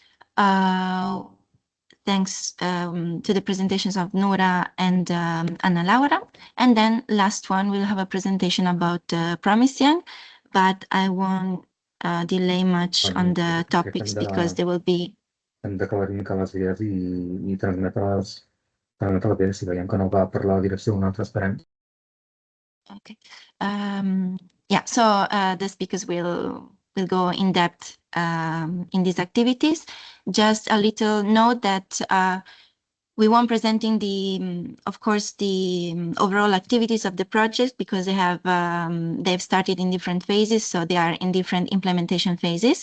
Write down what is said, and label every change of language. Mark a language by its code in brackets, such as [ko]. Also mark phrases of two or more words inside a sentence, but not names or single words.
[en] Thanks to the presentations of Nora and Ana Laura. And then last one, we'll have a presentation about PROMISEANG, but I won't delay much on the topics because there will be... [ca] Hem d'acabar una mica les idees i transmetre-les bé, si veiem que no va per la direcció on nosaltres esperem. [en] Okay. Yeah, so the speakers will go in depth in these activities. Just a little note that we won't presenting of course, the overall activities of the project, because they've started in different phases, so they are in different implementation phases.